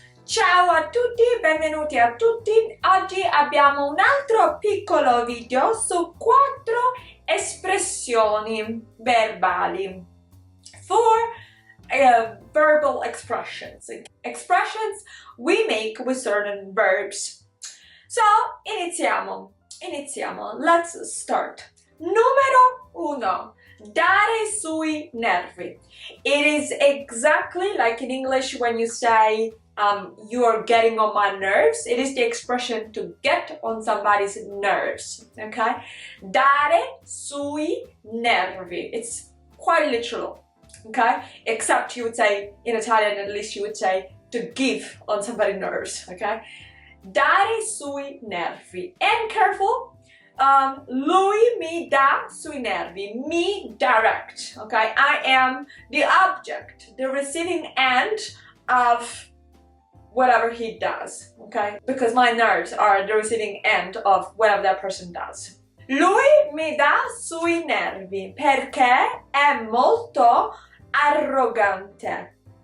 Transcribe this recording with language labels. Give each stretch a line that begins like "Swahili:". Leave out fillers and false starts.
Italian: Ciao a tutti, benvenuti a tutti. Oggi abbiamo un altro piccolo video su 4 espressioni verbali.
English: 4 verbal expressions. Expressions we make with certain verbs. So,
Italian: iniziamo.
English: Let's start.
Italian: Numero 1. Dare sui nervi.
English: It is exactly like in English when you say you're getting on my nerves. It is the expression to get on somebody's nerves, okay?
Italian: Dare sui nervi.
English: It's quite literal, okay? Except you would say, in Italian at least you would say, to give on somebody's nerves, okay?
Italian: Dare sui nervi.
English: And careful,
Italian: lui mi dà sui nervi.
English: Me direct, okay? I am the object, the receiving end of whatever he does, okay? Because my nerves are the receiving end of whatever that person does.
Italian: Lui mi dà sui nervi perché è molto arrogante.